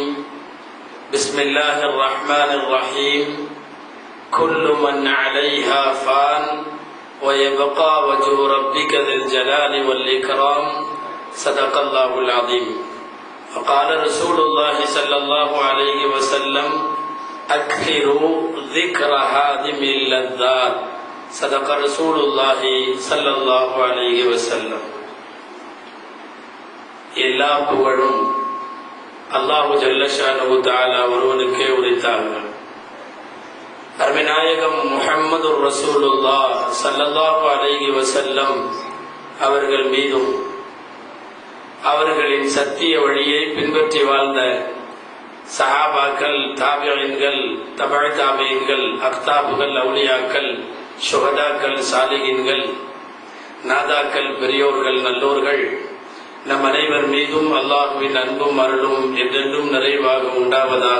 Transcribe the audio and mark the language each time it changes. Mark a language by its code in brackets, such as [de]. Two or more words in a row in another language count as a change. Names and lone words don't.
[ar] بسم الله الرحمن الرحيم كل من عليها فان ويبقى وجه ربك ذي الجلال والإكرام صدق الله العظيم وقال رسول الله صلى الله عليه وسلم أكثروا ذكر هادم اللذات صدق رسول الله صلى الله عليه وسلم. [ta] எல்லா புகழும் [ar] الله جل شأنه تعالى [ta] ஒருவனுக்கே உரித்தார்கள். அருமைநாயகம் முஹம்மது [ar] رسول الله صلى الله عليه وسلم [ta] அவர்கள் மீதும் அவர்களின் சத்திய வழியை பின்பற்றி வாழ்ந்த சஹாபாக்கள், தாபிஈன்கள், தபஅ தாபிஈன்கள், அக்தாபுகள், அவுலியாக்கள், ஷுஹதாக்கள், சாலிஹீன்கள், நாதாக்கள், பெரியோர்கள், நல்லோர்கள் நம் அனைவர் மீதும் அல்லாஹ்வின் அன்பும் அருளும் என்றென்றும் நிறைவாக உண்டாவதாக.